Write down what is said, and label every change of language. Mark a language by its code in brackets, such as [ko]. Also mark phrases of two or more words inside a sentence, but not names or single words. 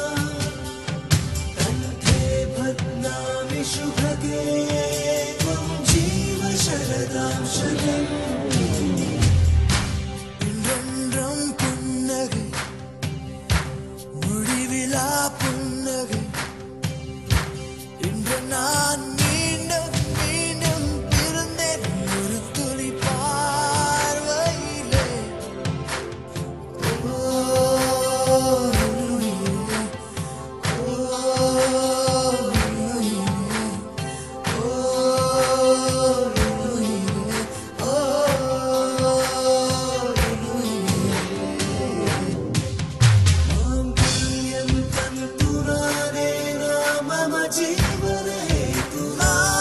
[sa] कण्ठे बध्नामि शुभगे त्वं जीव शरदां शतम् [ta] இன்றென்றும் புன்னகை முடிவிலா புன்னகை இன்று நான் மீண்டும் மீண்டும் பிறந்தேன் ஒரு துளி பார்வையிலே. ஓ உயிரே, ஓ உயிரே, ஓ உயிரே, ஓ [sa] मांगल्यं तन्तुनाने मम जीवने तुना